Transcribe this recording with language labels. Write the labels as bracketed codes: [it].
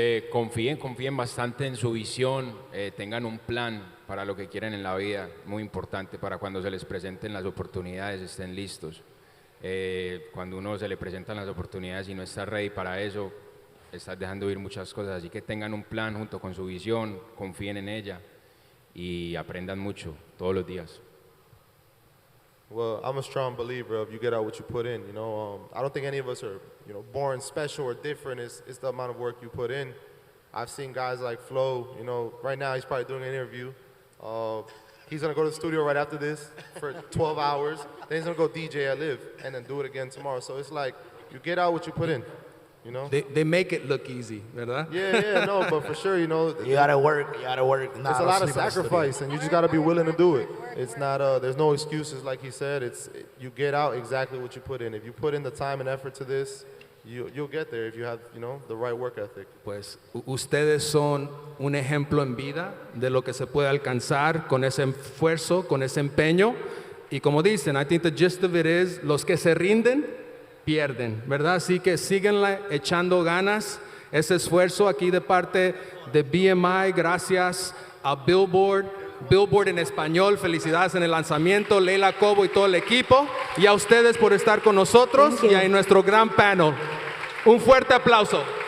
[es] Confíen bastante en su visión, tengan un plan para lo que quieren en la vida, muy importante para cuando se les presenten las oportunidades, estén listos. Cuando uno se le presentan las oportunidades y no está ready para eso, estás dejando ir muchas cosas, así que tengan un plan junto con su visión, confíen en ella y aprendan mucho todos los días. [en] Well, I'm a strong believer of you get out what you put in. I don't think any of us are, born special or different. It's the amount of work you put in. I've seen guys like Flo. Right now he's probably doing an interview. He's gonna go to the studio right after this for 12 hours. Then he's gonna go DJ at Live and then do it again tomorrow. So it's like you get out what you put in. They make it look easy, [es] ¿verdad? [en] Yeah, no, but for sure, You gotta work. It's a lot of sacrifice, and you just gotta be willing to do it. It's not, there's no excuses, like he said. You get out exactly what you put in. If you put in the time and effort to this, you'll get there if you have, the right work ethic. [es] Pues ustedes son un ejemplo en vida de lo que se puede alcanzar con ese esfuerzo, con ese empeño. Y como dicen, [en] I think the gist of it is, [es] los que se rinden, pierden, ¿verdad? Así que síguenle echando ganas, ese esfuerzo aquí de parte de BMI, gracias a Billboard en español, felicidades en el lanzamiento, Leila Cobo y todo el equipo, y a ustedes por estar con nosotros y a nuestro gran panel. Un fuerte aplauso.